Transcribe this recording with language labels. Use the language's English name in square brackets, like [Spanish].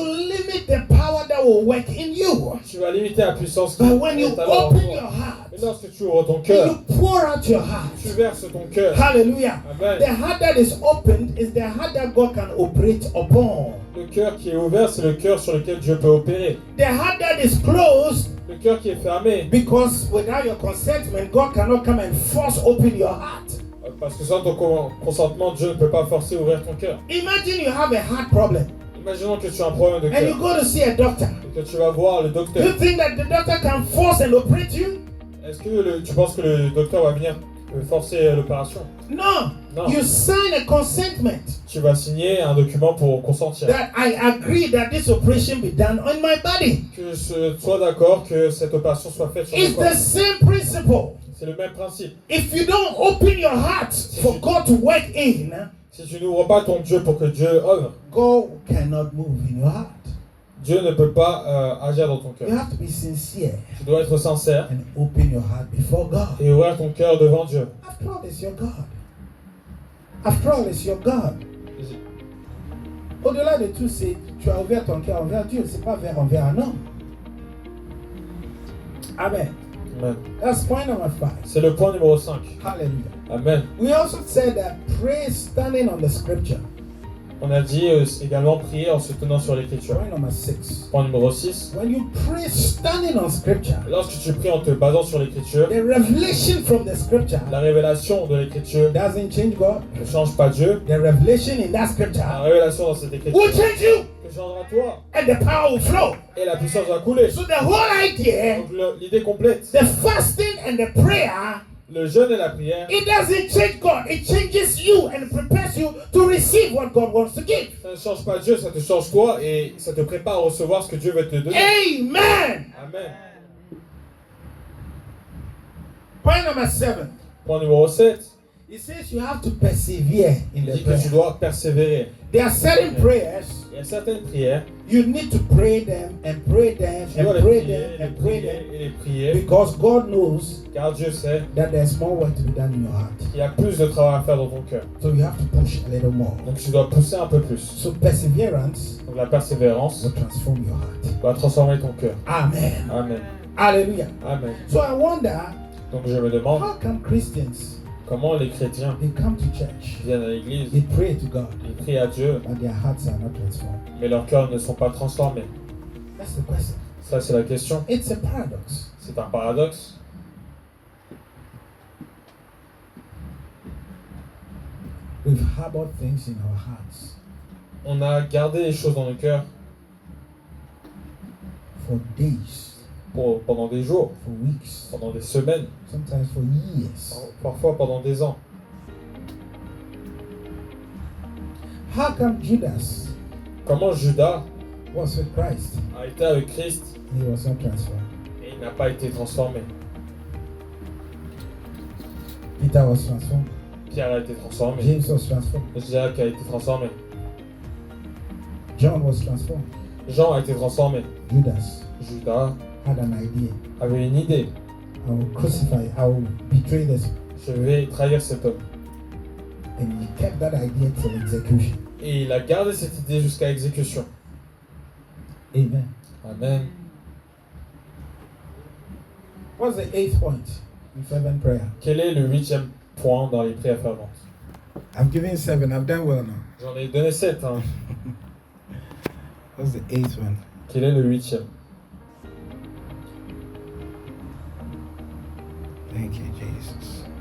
[English] limit the power that will work in you. [French] tu vas limiter la puissance qui [English] But when you [French] est alors en [English] open [French] toi. [English] your heart, [French] Mais lorsque tu ouvres ton [English] and [French] cœur, [English] you pour out your heart, [French] tu verses ton cœur. hallelujah. Amen. [English] The heart that is opened is the heart that God can operate upon. [French] Le cœur qui est ouvert, c'est le cœur sur lequel Dieu peut opérer. [English] The heart that is closed, [French] Le cœur qui est fermé, [English] because without your consentment, God cannot come and force open your heart. [French] parce que sans ton consentement, Dieu ne peut pas forcer ouvrir ton cœur. [English] Imagine you have a heart problem [French] Imaginons que tu as un problème de [English] and you [French] cœur [English] go to see a doctor. [French] et que tu vas voir le [English] Do you [French] docteur. [English] think that the doctor can force and operate you? [French] Est-ce que tu penses que le docteur va venir forcer l'opération. [English] No. No. You sign a consentment [French] Tu vas signer un document pour consentir. [English] that I agree that this operation be done on my body. [French] Que je sois d'accord que cette opération soit faite sur le [English] It's [French] corps. [English] the same principle. [French] C'est le même principe. [English] If you don't open your heart for God to work in, [French] Si tu n'ouvres pas ton Dieu pour que Dieu œuvre, [English] God cannot move in your heart. [French] Dieu ne peut pas agir dans ton [English] You [French] cœur. [English] have to be sincere [French] Tu dois être sincère [English] and open your heart before God. [French] et ouvrir ton cœur devant Dieu. [English] After all, it's your God. After all, it's your God. [French] Au-delà de tout, c'est tu as ouvert ton cœur envers Dieu, c'est pas envers un homme. Amen. Amen. [English] That's point number 5. [French] C'est le point numéro 5. Hallelujah. Amen. [English] We also said that pray standing on the scripture. [French] On a dit également prier en se tenant sur l'écriture. [English] Point number 6. [French] Point numéro 6. [English] When you pray standing on scripture, [French] Lorsque tu pries en te basant sur l'écriture, [English] the revelation from the scripture [French] la révélation de l'écriture [English] doesn't change God. [French] ne change pas Dieu. [English] The revelation in that [French] La [English] scripture [French] révélation dans cette écriture [English] will change you [French] te changera toi [English] and the power will flow. [French] et la puissance va couler. [English] So the whole idea, [French] Donc l'idée complète, [English] the fasting and the prayer, [French] le jeûne et la prière, [English] it doesn't change God. It changes you and prepares you to receive what God wants to give. [French] ça ne change pas Dieu, ça te change toi et ça te prépare à recevoir ce que Dieu veut te donner. Amen. Amen. [English] Point number 7. [French] Point numéro 7. [English] It says you have to persevere in [French] Il [English] the [French] dit que tu dois persévérer. [English] There are certain prayers [French] Il y a certaines prières, [English] you need to pray them and pray them [French] tu dois [English] and [French] les [English] pray [French] prier, [English] them [French] les [English] and pray [French] prier [English] them [French] et les prier, [English] because God knows [French] car Dieu sait [English] that there's more work to be done in your heart. [French] qu'il y a plus de travail à faire dans ton cœur. [English] So you have to push a little more. [French] Donc tu dois pousser un peu plus. [English] So perseverance [French] Donc la persévérance [English] will transform your heart. [French] va transformer ton cœur. Amen. Amen. Hallelujah. Amen. [English] So I wonder, [French] Donc je me demande [English] how come Christians, [French] comment les chrétiens [English] they come to church, [French] viennent à l'église, [English] they pray to God, [French] ils prient à Dieu, [English] but their hearts are not transformed? [French] mais leurs cœurs ne sont pas transformés. [English] That's the question. [French] Ça c'est la question. [English] It's a paradox. [French] C'est un paradoxe. [English] We've harbored things in our hearts [French] On a gardé les choses dans nos cœurs [English] for days, [French] pendant des jours, [English] for weeks, [French] pendant des semaines, [English] sometimes for years. [French] parfois pendant des ans. [English] How come Judas [French] Comment Judas [English] was with Christ [French] a été avec Christ [English] and he was not transformed? [French] et il n'a pas été transformé. [English] Peter was transformed. [French] Pierre a été transformé. [English] James was transformed. [French] Jacques a été transformé. [English] John was transformed. [French] Jean a été transformé. [English] Judas [French] Judas [English] had an idea. [French] avait une idée. [English] I will crucify, I will betray this. [French] Je vais trahir cet homme. [English] And he kept that idea till execution. [French] Et il a gardé cette idée jusqu'à exécution. Amen. Amen. [English] What's the 8th point in fervent prayer? [French] Quel est le 8e point dans les prières ferventes? [English] I've given 7. I've done well now. [French] J'en ai donné 7. Hein. [English] What's the 8th one? [French] Quel est le 8e? [English] Thank you, Jesus.